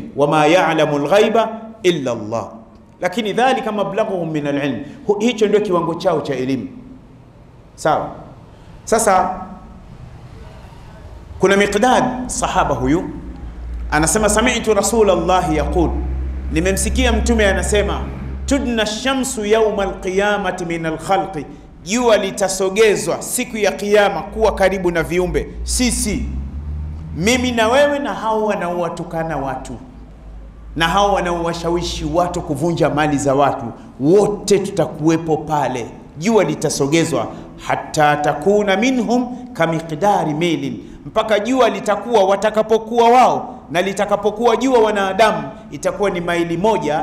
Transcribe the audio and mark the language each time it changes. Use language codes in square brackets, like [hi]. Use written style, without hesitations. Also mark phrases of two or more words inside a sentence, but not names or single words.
[ar] وما يعلم الغيب إلا الله. Lakini ذلك مبلغهم من العلم. [sw] Hicho ndio kiwango chao cha elimu. Sawa? Sasa kuna Miqdad, sahaba huyu, anasema [ar] سمعت رسول الله يقول, [sw] nimemsikia mtume anasema, [ar] تدنى الشمس يوم القيامة من الخلق, [sw] jua litasogezwa siku ya kiyama kuwa karibu na viumbe. Sisi, mimi na wewe na hao wanaowatukana watu na hao wanaowashawishi watu kuvunja mali za watu, wote tutakuwepo pale. Jua litasogezwa [ar] حتى تكون منهم كمقدار ميل, [sw] mpaka jua litakuwa watakapokuwa wao na litakapokuwa jua wanadamu itakuwa ni maili 1.